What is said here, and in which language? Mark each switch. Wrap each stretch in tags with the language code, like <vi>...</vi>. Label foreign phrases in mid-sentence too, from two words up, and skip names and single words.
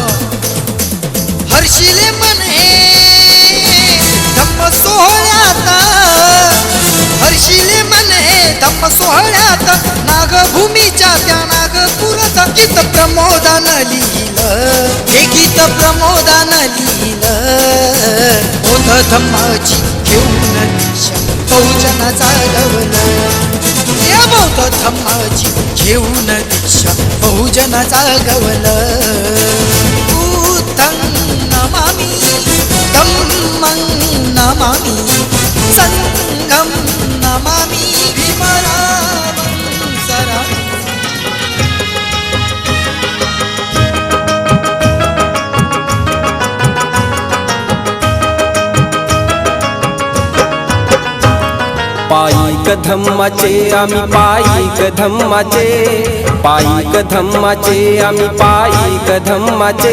<mr>हर्षिले मन हे धम्म सोहळ्यात, हर्षिले मन हे धम्म सोहळ्यात, नागभूमीच्या त्या नागपुरात गीत प्रमोदानं लिहिलं, हे गीत प्रमोदानं लिहिलं. बौद्ध धम्माची घेऊन दिशा बहुजन जागवलं, या बौद्ध धम्माची घेऊन दिशा बहुजन जागवलं.</mr> <pi>बुद्धं नमामि धम्मं नमामि संघं नमामि विमलां सरामि.</pi> <mr>पायिक धम्माचे आम्ही पायिक धम्माचे, पायिक धम्माचे आम्ही पायिक धम्माचे.</mr>